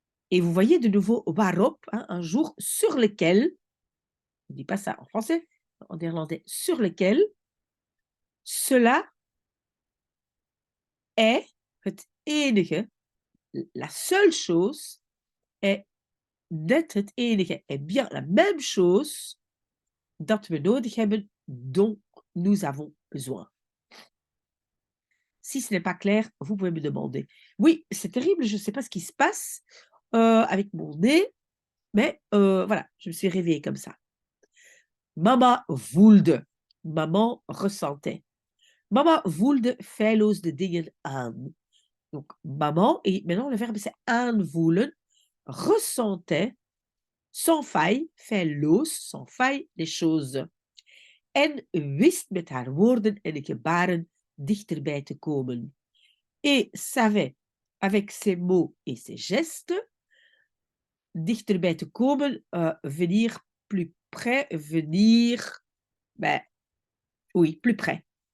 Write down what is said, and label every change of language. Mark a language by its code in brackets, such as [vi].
[fr] Et vous voyez de nouveau waarop, un jour sur lequel, on ne dit pas ça en français, en néerlandais, sur lequel, cela est het enige, la seule chose est [nl] net het enige, [fr] est bien la même chose [nl] dat we nodig hebben, [fr] dont nous avons besoin. Si ce n'est pas clair, vous pouvez me demander. Oui, c'est terrible, je ne sais pas ce qui se passe avec mon nez, mais voilà, je me suis réveillée comme ça. [nl] Mama voelde. [fr] Maman ressentait. [nl] Mama voelde feilloos de dingen aan. [fr] Donc, maman, et maintenant le verbe c'est aanvoelen, ressentait sans faille, feilloos, sans faille, les choses. [nl] En wist met haar woorden en gebaren dichterbij te komen. [fr] Et savait, avec ses mots et ses gestes, [nl] dichterbij te komen, [fr] venir plus près, venir, ben, oui, plus près.